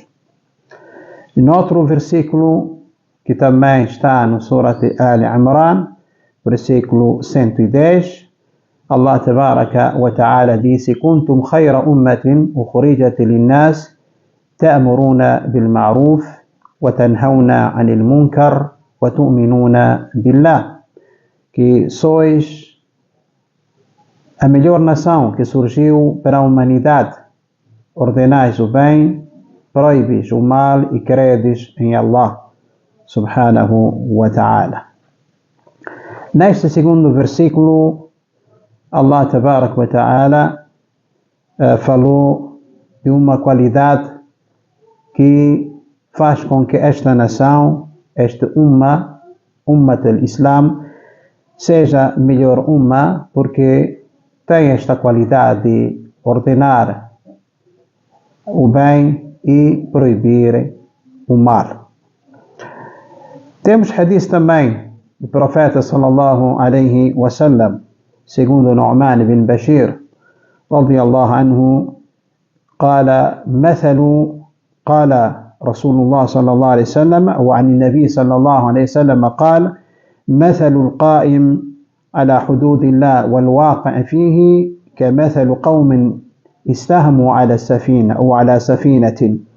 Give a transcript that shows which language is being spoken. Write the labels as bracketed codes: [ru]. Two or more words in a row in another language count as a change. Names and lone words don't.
[pt] Em outro versículo, que também está no Surat Ali Imran, versículo 110, [ar] الله تبارك وتعالى [pt] disse: [ar] كنتم خير أمة أخرجت للناس تأمرون بالمعروف وتنهون عن المنكر وتؤمنون بالله. [pt] Que sois a melhor nação que surgiu para a humanidade. Ordenais o bem, proibis o mal e credes em [ar] الله سبحانه وتعالى. [pt] Neste segundo versículo, [ar] الله تبارك وتعالى [pt] falou de uma qualidade que faz com que esta nação, este [ar] أمة الإسلام, [pt] seja melhor porque tem esta qualidade de ordenar o bem e proibir o mal. Temos hadith também do profeta [ar] صلى الله عليه وسلم, [pt] segundo Nu'man bin Bashir [ar] رضي الله عنه, قال رسول الله صلى الله عليه وسلم وعن النبي صلى الله عليه وسلم قال: مثل القائم على حدود الله والواقع فيه كمثل قوم استهموا على السفينة أو على سفينة